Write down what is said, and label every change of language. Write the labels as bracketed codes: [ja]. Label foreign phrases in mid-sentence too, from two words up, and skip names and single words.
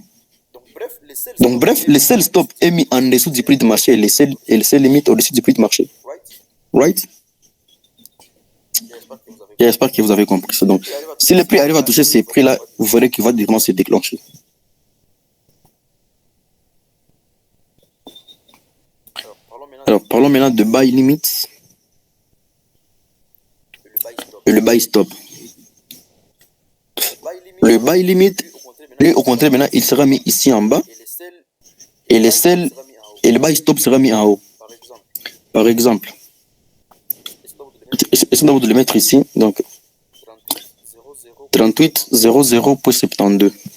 [fr] Donc bref, le [en] sell stop [fr] est mis en dessous du prix de marché et le sell limite au-dessus du prix de marché. Right? J'espère que vous avez compris ça. Donc, si le prix arrive à toucher ces prix-là, vous verrez qu'il va directement se déclencher. Alors, parlons maintenant de [en] buy limits [fr] et le [en] buy stop. [fr] Le [en] buy limit, [fr] lui, au contraire, maintenant, il sera mis ici en bas et le sell et le [en] buy stop [fr] sera mis en haut. Par exemple, essayons de le mettre ici. Donc, 38.00.72.